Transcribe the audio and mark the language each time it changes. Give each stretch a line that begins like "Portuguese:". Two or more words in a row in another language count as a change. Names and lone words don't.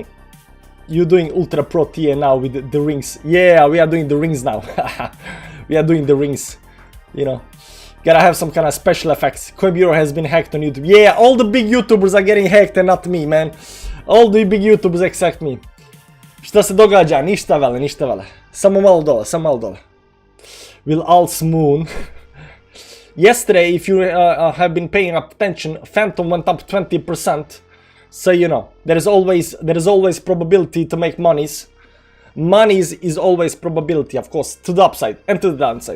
English: You doing Ultra Pro TA now with the rings? Yeah, we are doing the rings now. We are doing the rings. You know. Gotta have some kind of special effects. Coinbureau has been hacked on YouTube. Yeah, all the big YouTubers are getting hacked and not me, man. All the big YouTubers except me.
Serbian: Šta se događa? Ništa vele, ništa vele. Samo malo dole, samo malo dole.
English: Will alts moon. Yesterday, if you have been paying attention, Phantom went up 20%. So you know, there is always probability to make monies. Monies is always probability, of course, to the upside and to the downside.